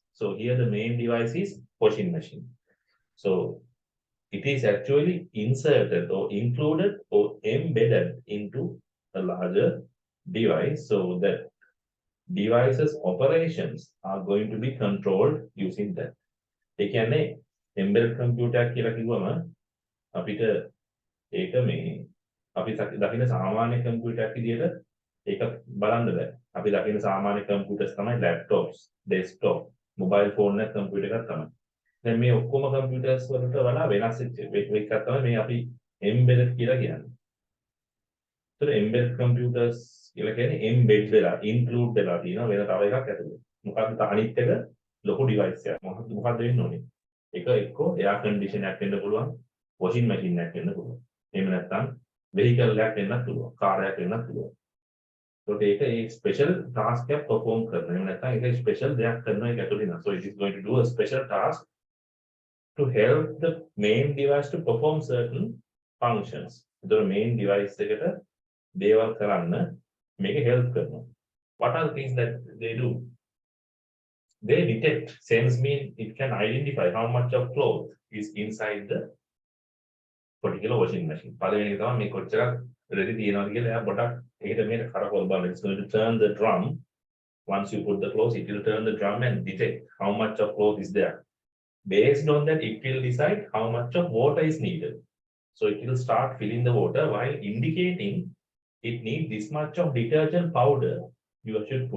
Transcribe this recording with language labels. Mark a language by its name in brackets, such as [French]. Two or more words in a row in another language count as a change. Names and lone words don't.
[English] So here the main device is washing machine. So it is actually inserted or included or embedded into a larger device so that devices operations are going to be controlled using that. [Sinhala] ඒ කියන්නේ [English] embedded computer [Sinhala] කියලා කිව්වම අපිට ඒක මේ අපි දකින සාමාන්‍ය කම්පියුටර් එකක් විදියට ඒක බලන්න බෑ. අපි දකින සාමාන්‍ය කම්පියුටර්ස් තමයි [English] laptops, desktop, mobile phone [Sinhala] එක කම්පියුටර් එකක් තමයි. දැන් මේ ඔක්කොම කම්පියුටර්ස් වලට වඩා වෙනස් එකක් තමයි මේ අපි embedded කියලා කියන්නේ. ඒතර [English] embedded computers [Sinhala] කියලා කියන්නේ embed වෙලා include වෙලා තියෙනවා වෙන තව එකක් ඇතුලේ. මොකක්ද අනිත් එක ලොකු device එකක්. මොකක්ද වෙන්න ඕනේ? එක එක්ක [English] air conditioner [Sinhala] එකක් වෙන්න පුළුවන්, [English] washing machine [Sinhala] එකක් වෙන්න පුළුවන්. එහෙම නැත්නම් vehicle එකක් වෙන්නත් පුළුවන්, car එකක් වෙන්නත් පුළුවන්. ඒකට ඒක ඒ [English] special task [Sinhala] එකක් perform කරනවා. එහෙම නැත්නම් ඒක special දෙයක් කරනවා ඒක ඇතුලේ නා. [English] So it is going to do a special task to help the main device to perform certain functions. The main device [Sinhala] එකට දේවල් කරන්න මේක help කරනවා. [English] What are the things that they do? They detect. Sense mean it can identify how much of cloth is inside the particular washing machine. [Sinhala] පළවෙනි එක තමයි මේ කොච්චරක් රෙදි තියෙනවද කියලා එයා පොඩක් ඒකට මේක කරකවල බලන්න. [English] It's going to turn the drum. Once you put the clothes, it will turn the drum and detect how much of cloth is there. Based on that, it will decide how much of water is needed. So it will start filling the water while indicating it needs this much of detergent powder you should put.